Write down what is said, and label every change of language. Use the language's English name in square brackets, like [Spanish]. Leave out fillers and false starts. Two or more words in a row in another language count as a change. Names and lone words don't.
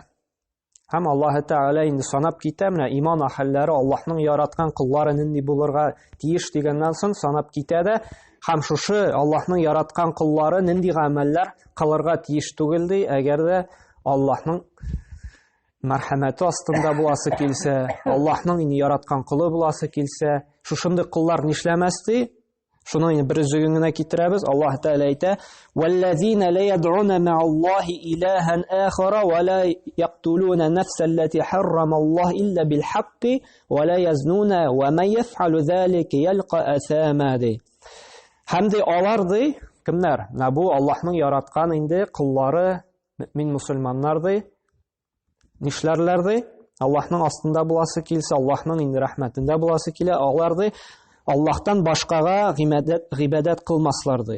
[Tatar] Һәм Аллаһ Тәгалә инде санап китә, менә иман әһелләре Аллаһның яраткан куллары нинди булырга тиеш дигәннән соң санап китә дә, һәм шушы Аллаһның яраткан куллары нинди гамәлләр кылырга тиеш түгел ди, әгәр дә Аллаһның мәрхәмәте астында буласы килсә, Аллаһның инде яраткан кулы буласы килсә, шушындый куллар нишләмәс ди? Шуны инде бер үзлеген генә китерәбез. Аллаһ Тәгалә әйтә: [Arabic] "والذين لا يدعون مع الله إلها آخر ولا يقتلون النفس التي حرم الله إلا بالحق ولا يزنون ومن يفعل ذلك يلق أثاما". [Tatar] Һәм ди алар ди, кемнәр? Менә бу Аллаһның яраткан инде куллары, мөэмин мусульманнар ди. Нишләрләр ди? Аллаһның астында буласы килсә, Аллаһның инде рәхмәтендә буласы килә, алар ди Аллаһтан башкага гыйбадат кылмаслар ди.